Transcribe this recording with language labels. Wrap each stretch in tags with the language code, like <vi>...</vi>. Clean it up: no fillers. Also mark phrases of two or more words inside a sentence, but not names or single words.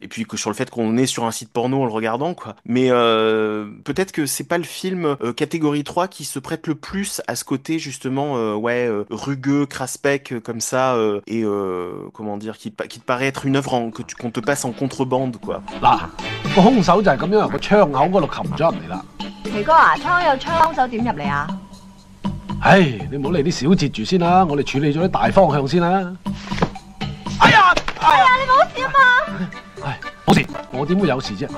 <fr>Et puis que sur le fait qu'on est sur un site porno en le regardant, quoi. Mais peut-être que c'est pas le film catégorie 3 qui se prête le plus à ce côté, justement, ouais, rugueux, craspec, comme ça, et comment dire, qui te paraît être une œuvre qu'on te passe en contrebande, quoi.</fr> <yue>嗱，個兇手就係咁樣由個窗口嗰度擒咗入嚟啦。奇哥啊，窗有窗，手點入嚟啊？唉，你唔好理啲小節住先啦，我哋處理咗啲大方向先啦。哎呀，哎呀，你冇事啊嘛？唉，冇事，我點會有事啫？</yue>